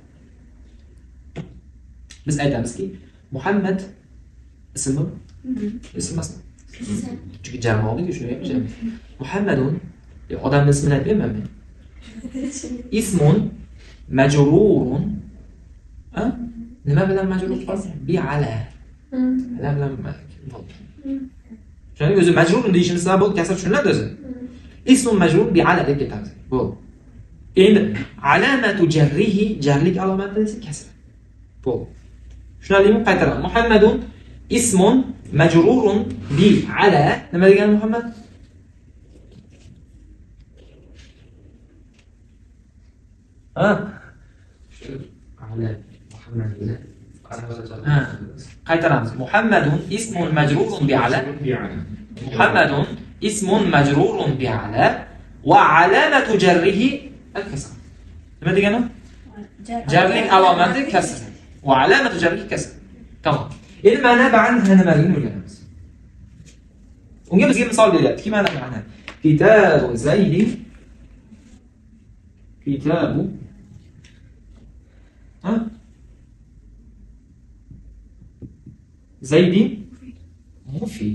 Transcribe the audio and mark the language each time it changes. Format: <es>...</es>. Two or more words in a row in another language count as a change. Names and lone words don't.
<uz>Biz aytamizki, Muhammad ismi ism emasmi? Chunki jamoaga shuni aytishamiz. Muhammadun odamning ismini aytmayman men.</uz> <ar>اسم مجرور.</ar> <uz>Nima bilan majrur qildi?</uz> <ar>ب على.</ar> <uz>Ala bilan bo'ldi. Shuning o'zi majrurun deyishimiz sabab bo'ldi, kasr tushuniladi o'zi.</uz> <ar>اسم مجرور ب على</ar> <uz>deb ketamiz. Bu. Endi</uz> <ar>علامة جره,</ar> <uz>jarlik alomati esa kasr. Bu. Tushunarlimi? Qaytaraman.</uz> <ar>محمد اسم مجرور ب على.</ar> <uz>Nima degani Muhammad?</uz> <ar>على محمد</ar> <uz>bilan qaytaramiz.</uz> <ar>محمد اسم مجرور ب على. محمد اسم مجرور ب على وعلامة جره الكسر.</ar> <uz>Nima degani? Jarlik alomati kasr.</uz> <ar>وعلامة جره كسر.</ar> <uz>Tamam. Endi</uz> <ar>ما ناب عنها</ar> <uz>nimaligini o'rganamiz. Unga bizga misol beryaptiki,</uz> <ar>ما ناب عنها. كتاب زيد. كتاب زيد مفيد.</ar>